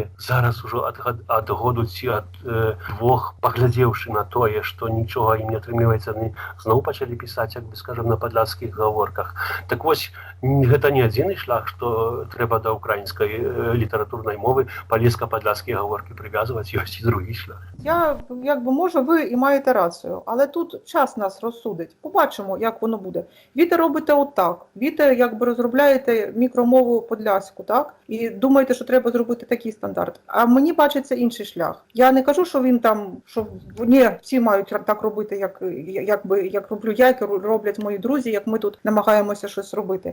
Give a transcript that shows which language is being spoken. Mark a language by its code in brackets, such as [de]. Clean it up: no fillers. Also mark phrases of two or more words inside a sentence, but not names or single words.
[be] Зараз ужо ад году ці ад двух, паглядзеўшы на тое, што нічога ім не атрымліваецца, яны зноў пачалі пісаць, як бы скажам, на падляшскіх гаворках. Так вось, гэта не адзіны шлях, што трэба да украінскай літаратурнай мовы палеска-падляшскія гаворкі прывязваць, ёсць і другі шлях. [uk] Може, ви і маєте рацію, але тут час нас розсудить. Побачимо, як воно буде. Віте робите отак. Віте, якби розробляєте мікромову подляську, так? І думаєте, що треба зробити такий стандарт. А мені бачиться інший шлях. Я не кажу, що він там, що ні, всі мають так робити, як роблю я, як роблять мої друзі, як ми тут намагаємося щось робити.